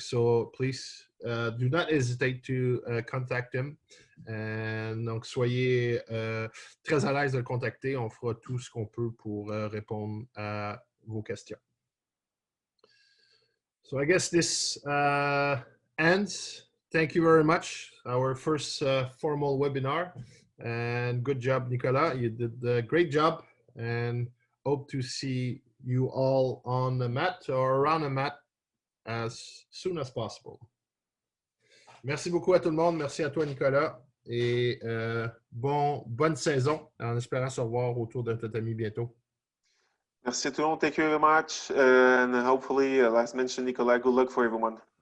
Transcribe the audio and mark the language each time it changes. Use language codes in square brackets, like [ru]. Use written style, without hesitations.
[en] So please do not hesitate to contact him. [fr] Donc, soyez très à l'aise de le contacter. On fera tout ce qu'on peut pour répondre à vos questions. [en] So I guess this ends. Thank you very much. Our first formal webinar. And good job, Nicolas. You did a great job and hope to see you all on the mat or around the mat as soon as possible. [fr] Merci beaucoup à tout le monde. Merci à toi, Nicolas. Et bonne saison en espérant se revoir autour d'un tatami bientôt. Merci à tout le monde. [en] Thank you very much. And hopefully, as mentioned, Nicolas, good luck for everyone.